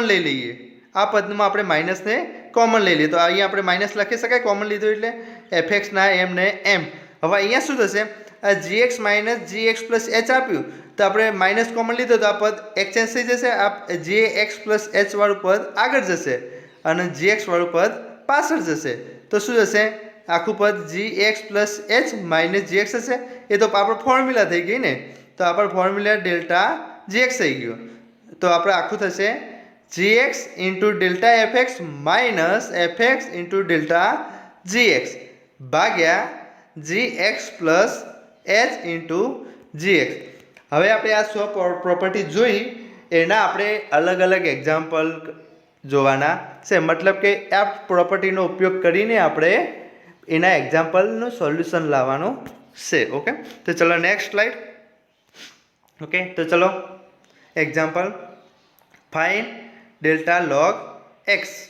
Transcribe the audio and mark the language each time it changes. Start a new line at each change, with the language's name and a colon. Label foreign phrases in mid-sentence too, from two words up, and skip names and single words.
Gujarati: લઈ લઈએ આ પદમાં આપણે માઈનસને કોમન લઈ લઈએ તો અહીંયા આપણે માઈનસ લખી શકાય કોમન લીધું એટલે fx ના m ને m હવે અહીંયા શું થશે આ gx - gx + h આપ્યું તો આપણે માઈનસ કોમન લીધો તો આ પદ એક્સચેન્જ થઈ જશે આ gx + h વાળું પદ આગળ જશે અને gx વાળું પદ પાછળ જશે તો શું થશે આખું પદ gx + h - gx હશે એ તો આપણો ફોર્મ્યુલા થઈ ગઈ ને તો આપણો ફોર્મ્યુલા ડેલ્ટા gx થઈ ગયો તો આપણે આખું થશે gx * ડેલ્ટા fx - fx * ડેલ્ટા gx ભાગ્યા gx + h * gx હવે આપણે આ સો પ્રોપર્ટી જોઈ એના આપણે અલગ અલગ એક્ઝામ્પલ જોવાના છે મતલબ કે આ પ્રોપર્ટીનો ઉપયોગ કરીને આપણે એના એક્ઝામ્પલનું સોલ્યુશન લાવવાનું છે ઓકે તો ચલો
English: next slide
Gujarati: ઓકે તો ચલો
English: example find delta log x